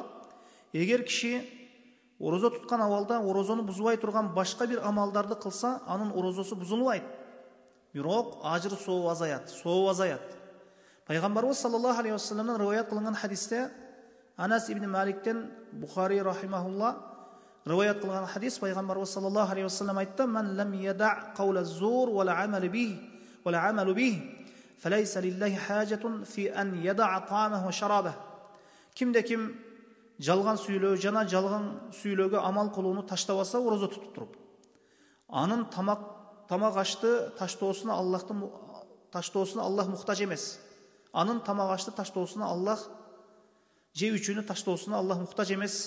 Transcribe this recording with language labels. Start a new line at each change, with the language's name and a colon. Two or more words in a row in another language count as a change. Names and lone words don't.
Kyrgyz: Эгер киши орозо туткан абалда орозону бузбай турган башка бир амалдарды кылса, анын орозосу бузулбайт. Бирок ажыр соогу азаят. Пайгамбарыбыз
Arabic: صلى الله عليه وسلم
Kyrgyz: риваят кылынган хадисте, Анас ибн Маликтен, Бухари рахимахулла риваят кылган хадис, Пайгамбарыбыз саллаллаху алейхи вассалам айтты:
Arabic: "من لم يدع قول الزور والعمل به فليس لله حاجة في أن يدع طعامه وشرابه."
Kyrgyz: Кимде ким жалган сүйлөө жана жалган сүйлөөгө амал кылууну таштабаса, орозо тутуп туруп, анын тамак ашты таштоосуна Аллах мухтаж эмес. Анын тамак ашты таштоосуна Аллах, жеп ичүүнү таштоосуна Аллах мухтаж эмес.